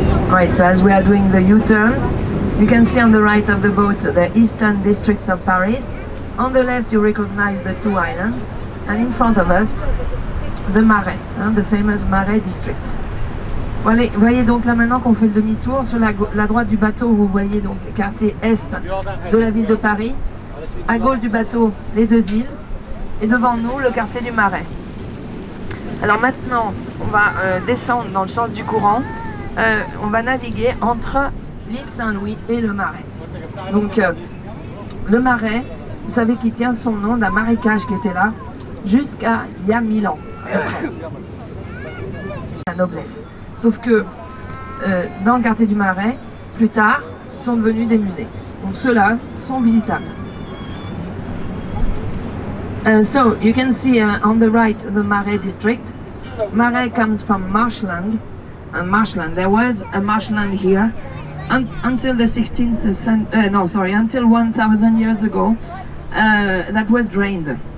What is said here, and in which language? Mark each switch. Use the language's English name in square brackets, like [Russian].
[English] Right, so as we are doing the U-turn, you can see on the right of the boat the eastern districts of Paris. On the left you recognize the two islands, and in front of us the Marais, the famous Marais district. [French] Voilà, vous voyez donc là maintenant qu'on fait le demi-tour, sur la droite du bateau vous voyez donc le quartier est de la ville de Paris, à gauche du bateau les deux îles, et devant nous le quartier du Marais. Alors maintenant on va descendre dans le sens du courant, on va naviguer entre l'île Saint-Louis et le Marais. Donc le Marais, vous savez qu'il tient son nom d'un marécage qui était là jusqu'à il y a 1000 ans. La noblesse. Sauf que dans le quartier du Marais, plus tard, sont devenus des musées. Donc ceux-là sont visitables. [English] So you can see on the right the Marais district. Marais comes from marshland. Marshland. There was a marshland here until the 16th century. Until 1,000 years ago, that was drained.